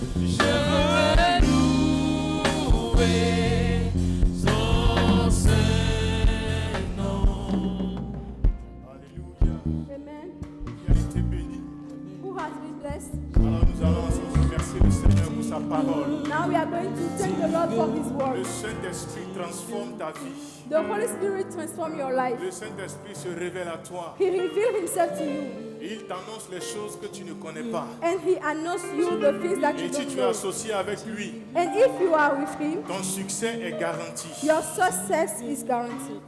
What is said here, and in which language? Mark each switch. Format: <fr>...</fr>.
<fr>Je veux louer son Saint-Nom. Alléluia. Amen. Qui a été béni.</fr> <en>Who has been blessed?</en> <fr>Alors nous allons ensemble remercier le Seigneur pour sa parole.</fr> <en>Now we are going to thank the Lord for His</en> <fr>Le</fr> <en>word.</en> <fr>Saint-Esprit transforme ta vie.</fr> <en>The Holy Spirit transform your life.</en> <fr>Le Saint-Esprit se révèle à toi.</fr> <en>He revealed Himself to you.</en> <fr>Et il t'annonce les choses que tu ne connais pas.</fr> <en>And He announced you the things that you</en> <fr>Et si</fr> <en>don't</en> <fr>tu es</fr> <en>know.</en> <fr>associé avec lui,</fr> <en>And if you are with Him,</en> <fr>ton succès est garanti.</fr> <en>your success is guaranteed.</en>